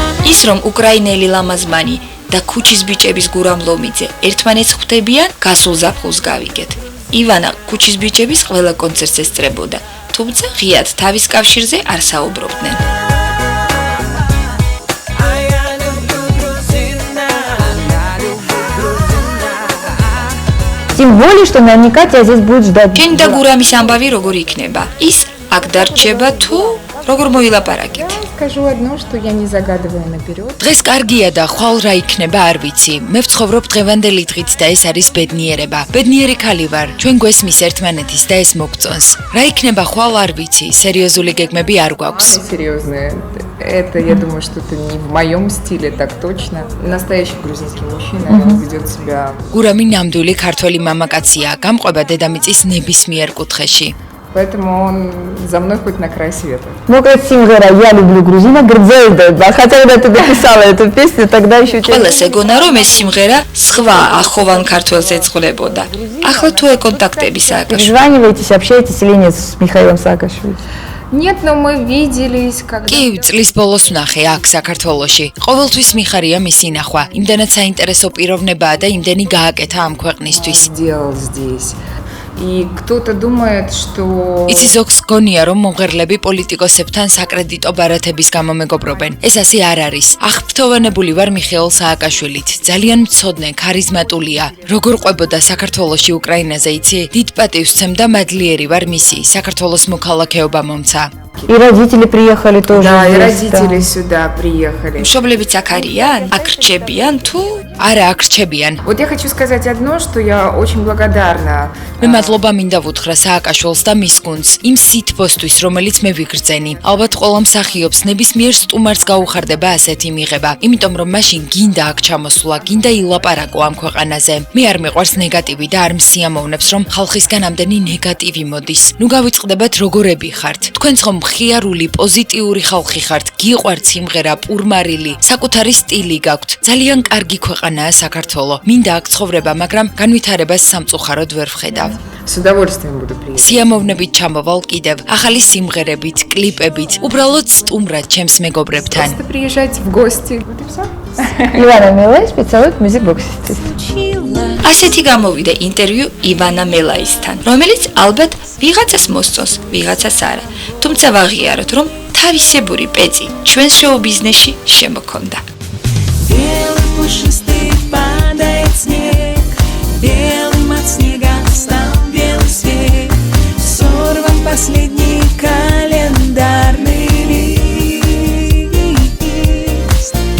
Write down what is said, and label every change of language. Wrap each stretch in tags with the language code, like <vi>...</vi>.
<ka>ის რომ უკრაინელი ლამაზმანი და ქუჩის ბიჭების გურამ ლომიძე ერთმანეთს ხვდებიან, გასულ ზაფხულს გავიგეთ. ივანა ქუჩის ბიჭების ყველა კონცერტს ესწრებოდა, თუმცა ღიად თავის кавშირზე არ საუბრობდნენ.</ka> <ru>Тем более, что наверняка тебя здесь будет ждать.</ru> <ka>შენი და გურამის ამბავი როგორ იქნება? ის აქ დარჩება თუ როგორ მოილაპარაკეთ?</ka> <ru>Скажу одно, что я не загадываю наперед.</ru> <ka>დღეს კარგია და ხვალ რა იქნება არ ვიცი. მე ვცხოვრობ დღევანდელი დღით და ეს არის ბედნიერება. ბედნიერი ქალი ვარ. ჩვენ გვესმის ერთმანეთის და ეს მოგწონს. რა იქნება ხვალ არ ვიცი. სერიოზული გეგმები არ გვაქვს.</ka> <ru>Серьезные. Это, я думаю, что это не в моем стиле, так точно. Настоящий грузинский мужчина, он ведет себя.</ru> <ka>გურამი ნამდვილი ქართველი მამაკაცია. გამყვება დედამიწის ნებისმიერ კუთხეში.</ka> <ru>Поэтому он за мной хоть на край света.</ru> <ka>Мокрая симгера</ka> <ru>«Я люблю грузина»</ru> <ka>грдзельდება.</ka> <ru>Хотя когда ты написала эту песню, тогда еще...</ru> <ka>ყველას ეგონა რომ ეს სიმღერა სხვა ახოვან ქართველს ეწყლებოდა. ახლა თუ ეკონტაქტები სააკაშვილის</ka> <ru>Перезваниваетесь, общаетесь или нет с Михаилом Саакашвили? Нет, но мы виделись, когда...</ru> <ka>კი, წლის ბოლოს ვნახე აქ საქართველოში. ყოველთვის მიხარია მისი ნახვა. იმდენად საინტერესო პიროვნებაა და იმდენი გააკეთა ამ ქვეყნისთვის.</ka> <ru>сделал здесь. И кто-то думает, что...</ru> <ka>იცი ზოგს გონია რომ მომღერლები პოლიტიკოსებთან საკრედიტო ბარათების გამო მეგობრობენ. ეს ასე არ არის. აღფრთოვანებული ვარ მიხეილ სააკაშვილით. ძალიან მცოდნე, ქარიზმატულია. როგორ ყვებოდა საქართველოში უკრაინაზე იცი? დიდ პატივს ვცემ და მადლიერი ვარ მისი. საქართველოს მოქალაქეობა მომცა.</ka> <ru>И родители приехали тоже Да, и здесь, да. родители сюда приехали.</ru> <ka>მშობლებიც აქ არიან? აქ რჩებიან თუ? არა, აქ რჩებიან.</ka> <ru>Вот я хочу сказать одно, что я очень благодарна.</ru> <ka>მე მადლობა მინდა ვუთხრა სააკაშვილს და მის გუნდს იმ სითბოსთვის, რომელიც მე ვიგრძენი. ალბათ ყველა მსახიობს ნებისმიერ სტუმარს გაუხარდება ასეთი მიღება, იმიტომ რომ მაშინ გინდა აქ ჩამოსვლა, გინდა ილაპარაკო ამ ქვეყანაზე. მე არ მიყვარს ნეგატივი და არ მსიამოვნებს, რომ ხალხისგან ამდენი ნეგატივი მოდის. ნუ გავიწყდებათ როგორები ხართ. თქვენც ხომ მხიარული, პოზიტიური ხალხი ხართ, გიყვართ სიმღერა, პურმარილი, საკუთარი სტილი გაქვთ. ძალიან კარგი ქვეყანაა საქართველო. მინდა აქ ცხოვრება, მაგრამ განვითარებას სამწუხაროდ ვერ ვხედავ.</ka> <ru>С удовольствием буду приехать.</ru> <ka>სიამოვნებით ჩამოვალ კიდევ, ახალი სიმღერებით, კლიპებით, უბრალოდ სტუმრად ჩემს მეგობრებთან.</ka> <ru>Просто приезжайте в гости. Вот и всё.</ru> <ka>ივანა მელაი სპეციალურად Music Box-ისთვის. ასეთი გამოვიდა ინტერვიუ ივანა მელაისთან, რომელიც ალბათ ვიღაცას მოსწონს, ვიღაცას არა. თუმცა ვაღიაროთ, რომ თავისებური პეწი ჩვენ შოუ-ბიზნესში შემოქონდა.</ka> <ru>Белый пушистый падает снег, белым от снега стал белый свет, сорван последний календарный лист.</ru>